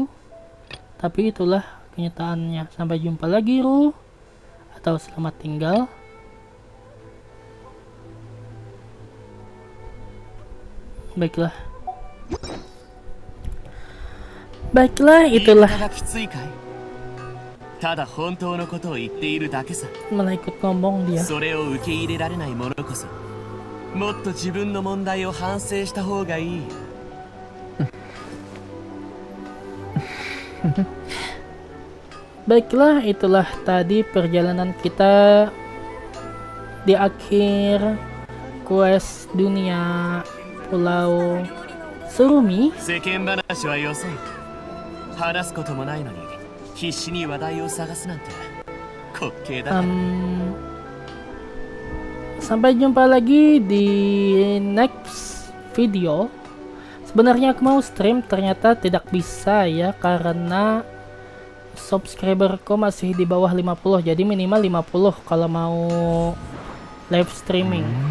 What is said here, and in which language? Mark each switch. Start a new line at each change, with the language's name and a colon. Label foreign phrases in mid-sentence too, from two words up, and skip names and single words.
Indonesian: Tapi itulah kenyataannya. Sampai jumpa lagi, Ru. Atau selamat tinggal. Baiklah, itulah.
Japanese: きついかいただ本当のことを言っているだけさ
Indonesian: Malah ikut ngomong dia.
Japanese: それを受け入れられない者こそもっと自分の問題を反省した方がいい
Indonesian: Baiklah, itulah tadi perjalanan kita di akhir quest dunia Pulau Surumi.
Japanese: 世間話はよそう話すこともないのに必死に話題を探すなんて滑稽だ
Indonesian: Sampai jumpa lagi di
English: next video.
Indonesian: Sebenarnya aku mau stream, ternyata tidak bisa ya, karena subscriberku masih di bawah 50, jadi minimal 50 kalau mau
English: live streaming.